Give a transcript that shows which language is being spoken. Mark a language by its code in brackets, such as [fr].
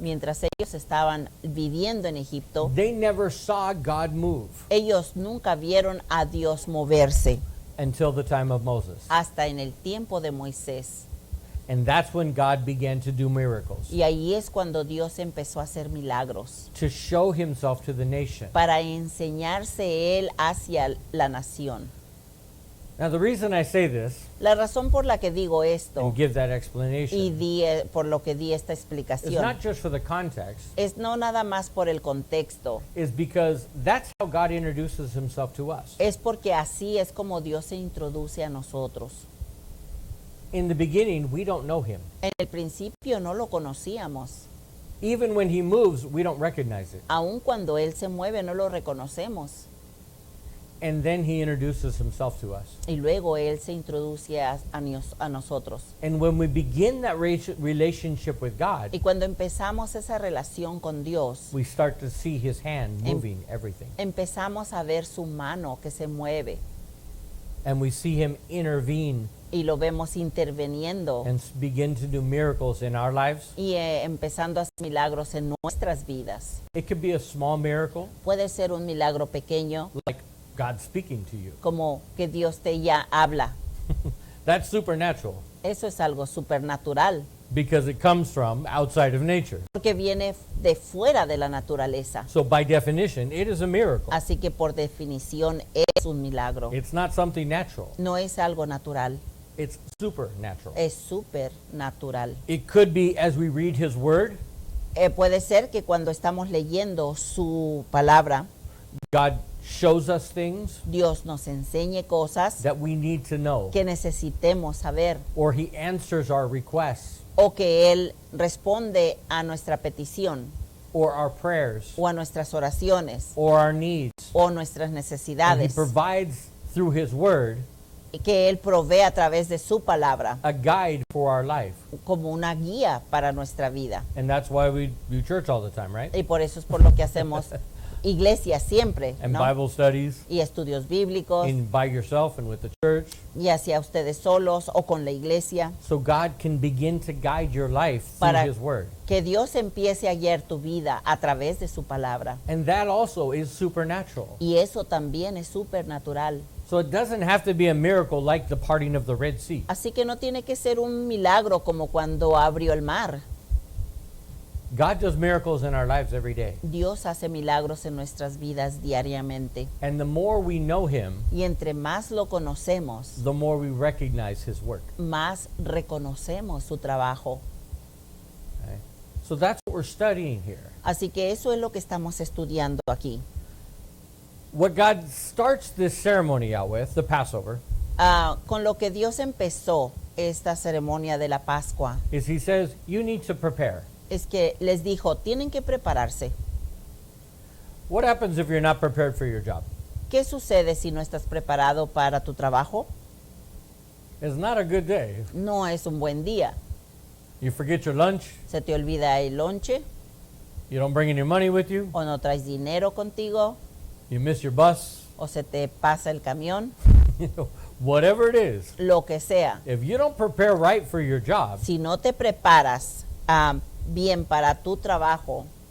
[es] mientras ellos estaban viviendo en Egipto, [en] they never saw God move [es] ellos nunca vieron a Dios moverse [en] until the time of Moses. [es] hasta en el tiempo de Moisés. [en] And that's when God began to do miracles, [es] Y ahí es cuando Dios empezó a hacer milagros [en] to show himself to the nation. [es] para enseñarse él hacia la nación. [en] Now the reason I say this [es] La razón por la que digo esto [en] and give that [es] y [en] explanation [es] por lo que di esta [en] is [es] explicación [en] not just for the context, [es] es no nada más por el contexto, [en] is because that's how God introduces himself to us. [es] es porque así es como Dios se introduce a nosotros. [en] In the beginning, we don't know him. [es] En el principio no lo conocíamos, [en] Even when he moves, we don't recognize it. [es] aun cuando Él se mueve no lo reconocemos. [en] And then he introduces himself to us. [es] Y luego Él se introduce a nosotros. [en] And when we begin that relationship with God, [es] Y cuando empezamos esa relación con Dios, [en] we start to see his hand moving everything. [es] empezamos a ver su mano que se mueve [en] And we see him intervene [es] y lo vemos interviniendo [en] and begin to do miracles in our lives. [es] y empezando a hacer milagros en nuestras vidas. [en] It could be a small miracle, [es] Puede ser un milagro pequeño, [en] like God speaking to you. [es] como que Dios te ya habla. [en] That's supernatural [es] Eso es algo supernatural, [en] because it comes from outside of nature. [es] porque viene de fuera de la naturaleza. [en] So by definition, it is a miracle. [es] Así que por definición es un milagro. [en] It's not something natural. [es] No es algo natural, [en] It's supernatural. [es] es supernatural. [en] It could be as we read his word, [es] Puede ser que cuando estamos leyendo su palabra, [en] God shows us things [es] Dios nos enseñe cosas [en] that we need to know, [es] que necesitemos saber, [en] or he answers our requests [es] o que Él responde a nuestra petición [en] or our prayers [es] o a nuestras oraciones [en] or our needs. [es] o nuestras [en] And He [es] necesidades, [en] provides through His Word [es] y que Él provee a través de su palabra [en] a guide for our life. [es] como una guía para nuestra vida. [en] And that's why we do church all the time, right? [es] Y por eso es por lo que hacemos iglesia siempre, [en] And [es] ¿no? [en] Bible studies [es] Y estudios bíblicos, [en] by yourself and with the church. [es] ya sea ustedes solos o con la iglesia, [en] So God can begin to guide your life through [es] Para- [en] His Word. [es] que Dios empiece a guiar tu vida a través de su palabra. [en] And that also is supernatural. [es] Y eso también es supernatural. [en] So it doesn't have to be a miracle like the parting of the Red Sea. [es] Así que no tiene que ser un milagro como cuando abrió el mar. [en] God does miracles in our lives every day. [es] Dios hace milagros en nuestras vidas diariamente. [en] And the more we know Him, [es] Y entre más lo conocemos, [en] the more we recognize His work. [es] más reconocemos su trabajo. [en] Okay? So that's what we're studying here. [es] Así que eso es lo que estamos estudiando aquí. [en] What God starts this ceremony out with, the Passover, [es] Con lo que Dios empezó esta ceremonia de la Pascua, [en] is He says, you need to prepare. [es] es que les dijo, tienen que prepararse. [en] What happens if you're not prepared for your job? [es] ¿Qué sucede si no estás preparado para tu trabajo? [en] It's not a good day. [es] No es un buen día. [en] You forget your lunch, [es] Se te olvida el lonche [en] you don't bring any money with you, [es] o no traes dinero contigo [en] you miss your bus, [es] o se te pasa el camión, [en] whatever it is. [es] lo que sea. [en] If you don't prepare right for your job, [es] Si no te preparas bien para tu trabajo,